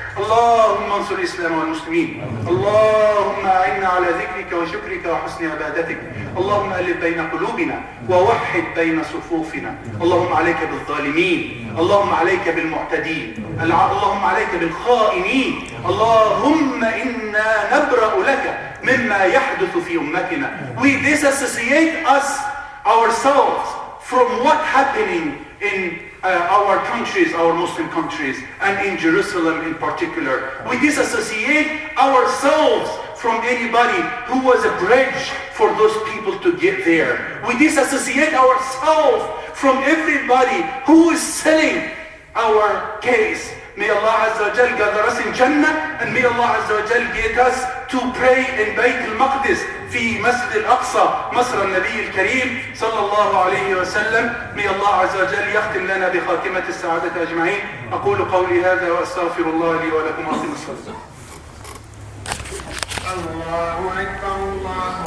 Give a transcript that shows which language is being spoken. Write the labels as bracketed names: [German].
[Arabic] اللهم انصر الإسلام والمسلمين اللهم أعنا على ذكرك وشكرك وحسن عبادتك اللهم ألف بين قلوبنا ووحد بين صفوفنا اللهم عليك بالظالمين اللهم عليك بالمعتدين اللهم عليك بالخائنين اللهم إنا نبرأ لك مما يحدث في أمتنا. [English] We disassociate ourselves from what happening in our countries, our Muslim countries, and in Jerusalem in particular. We disassociate ourselves from anybody who was a bridge for those people to get there. We disassociate ourselves from everybody who is selling our case. May Allah Azza wa Jal gather us in Jannah, and may Allah Azza wa Jal get us to pray in Bayt al-Maqdis [Arabic] في مسجد الأقصى مصر النبي الكريم صلى الله عليه وسلم. May Allah Azza wa Jal يختم لنا بخاتمة السعادة أجمعين. أقول قولي هذا وأستغفر الله لي ولكم. أقم الصلاة. الله أكبر الله